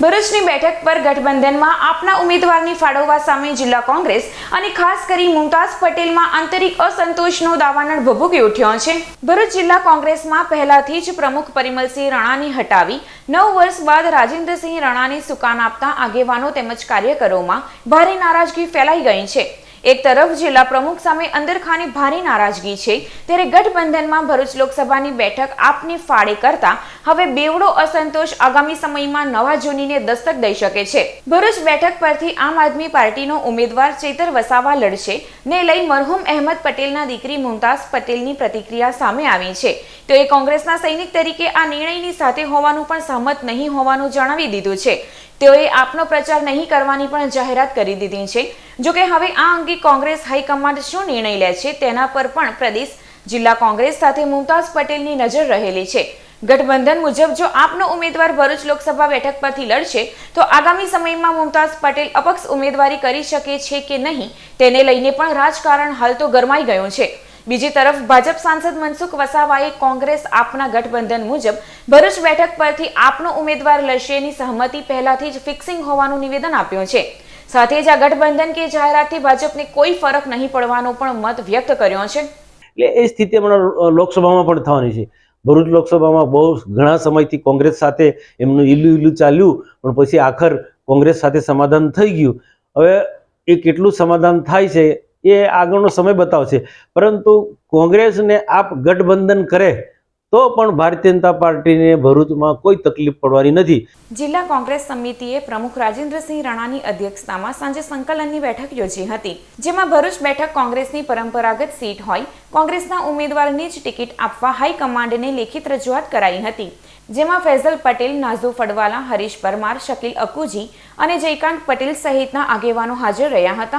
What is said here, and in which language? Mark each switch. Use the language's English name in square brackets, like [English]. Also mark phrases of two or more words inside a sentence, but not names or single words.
[Gujarati] ભરૂચની બેઠક પર ગઠબંધનમાં આપના ઉમેદવારની ફાળવવા સામે જિલ્લા કોંગ્રેસ અને ખાસ કરી મુમતાઝ પટેલમાં આંતરિક અસંતોષનો દાવાનળ ભભૂકી ઉઠ્યો છે। ભરૂચ જિલ્લા કોંગ્રેસમાં પહેલાથી જ પ્રમુખ પરિમલસિંહ રાણાને હટાવી 9 વર્ષ બાદ રાજેન્દ્રસિંહ રાણાને સુકાન આપતા આગેવાનો તેમજ કાર્યકરોમાં ભારે નારાજગી ફેલાઈ ગઈ છે। એક તરફ જિલ્લા પ્રમુખ સામે અંદરખાને ભારે નારાજગી છે, ત્યારે ગઠબંધન ભરૂચ લોકસભાની બેઠક આપને ફાળે કરતા હવે બેવડો અસંતોષ આગામી સમયમાં નવા જૂનીને દસ્તક દઈ શકે છે। ભરૂચ બેઠક પરથી આમ આદમી પાર્ટીનો ઉમેદવાર ચેતર વસાવા લડશે ને લઈ મરહૂમ અહમદ પટેલના દીકરી મુમતાઝ પટેલની પ્રતિક્રિયા સામે આવી છે। તો એ કોંગ્રેસના સૈનિક તરીકે આ નિર્ણયની સાથે હોવાનું પણ સહમત નહીં હોવાનું જણાવી દીધું છે। તેઓએ આપનો પ્રચાર નહીં કરવાની પણ જાહેરાત કરી દીધી છે। જો કે હવે આ અંગે કોંગ્રેસ હાઈકમાન્ડ શું નિર્ણય લે છે તેના પર પણ પ્રદેશ જિલ્લા કોંગ્રેસ સાથે મુમતાઝ પટેલની નજર રહેલી છે। ગઠબંધન મુજબ જો આપનો ઉમેદવાર ભરૂચ લોકસભા બેઠક પરથી લડશે તો આગામી સમયમાં મુમતાઝ પટેલ અપક્ષ ઉમેદવારી કરી શકે છે કે નહીં તેને લઈને પણ રાજકારણ હાલ તો ગરમાઈ ગયું છે। બીજી તરફ ભાજપ સાંસદ મનસુખ વસાવાએ કોંગ્રેસ આપના ગઠબંધન મુજબ ભરૂચ બેઠક પરથી આપનો ઉમેદવાર લડશેની સહમતિ પહેલાથી જ ફિક્સિંગ હોવાનું નિવેદન આપ્યું છે। સાથે જ આ ગઠબંધન કે જાહેરાતથી ભાજપને કોઈ ફરક નહીં પડવાનો પણ મત વ્યક્ત કર્યો છે। એટલે એ સ્થિતિ હમણાં લોકસભામાં પણ થવાની છે। ભરૂચ લોકસભામાં બહુ ઘણા સમયથી કોંગ્રેસ સાથે એમનું ઈલું ચાલ્યું, પણ પછી આખર કોંગ્રેસ સાથે સમાધાન થઈ ગયું। હવે એ કેટલું સમાધાન થાય છે એ આગળનો સમય બતાવશે, પરંતુ કોંગ્રેસને આપ ગઠબંધન કરે તો પણ ભારતીય જનતા પાર્ટીને ભરૂચમાં કોઈ તકલીફ પડવાની નથી। જિલ્લા કોંગ્રેસ સમિતિએ પ્રમુખ રાજેન્દ્રસિંહ રાણાની અધ્યક્ષતામાં સાંજે સંકલનની બેઠક યોજી હતી, જેમાં ભરૂચ બેઠક કોંગ્રેસની પરંપરાગત સીટ હોય કોંગ્રેસના ઉમેદવારને જ ટિકિટ આપવા હાઈકમાન્ડને લેખિત રજૂઆત કરાઈ હતી, જેમાં ફૈઝલ પટેલ, નાજૂ ફડવાલા, હરીશ પરમાર, શકીલ અકૂજી અને જયકાંત પટેલ સહિતના આગેવાનો હાજર રહ્યા હતા।